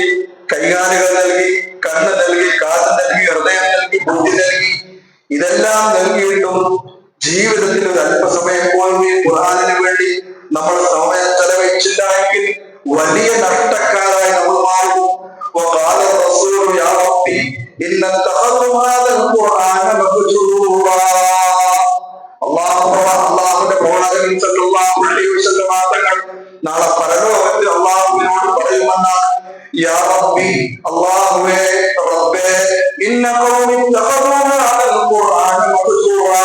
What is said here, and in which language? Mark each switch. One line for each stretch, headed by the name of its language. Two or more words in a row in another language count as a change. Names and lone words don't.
Malayalam: കൈകാലുകൾ നൽകി, കണ്ണ് നൽകി, കാത് നൽകി, ഹൃദയം നൽകി, ബുദ്ധി നൽകി. ഇതെല്ലാം നൽകിയിട്ടും ജീവിതത്തിൽ ഒരു അല്പസമയം പോലും ഈ ഖുർആനിന് വേണ്ടി നമ്മൾ സമയം ചെലവഴിച്ചില്ല എങ്കിൽ വലിയ നഷ്ടക്കാരായി നമ്മൾ മാറും.
Arabic: وقال الرسول يا ربي إن اتخذوا هذا القرآن مهجورا.
Malayalam: അള്ളാഹുവിന്റെ പ്രവാചകൻ
Arabic: صلى الله عليه وسلم
Malayalam: തങ്ങൾ നാളെ പരലോകത്തിൽ അള്ളാഹുവിനോട് പറയുമെന്നാണ്,
Arabic: يا ربي,
Malayalam: അല്ലാഹുവേ, റബ്ബേ,
Arabic: إن قومي اتخذوا هذا القرآن مهجورا.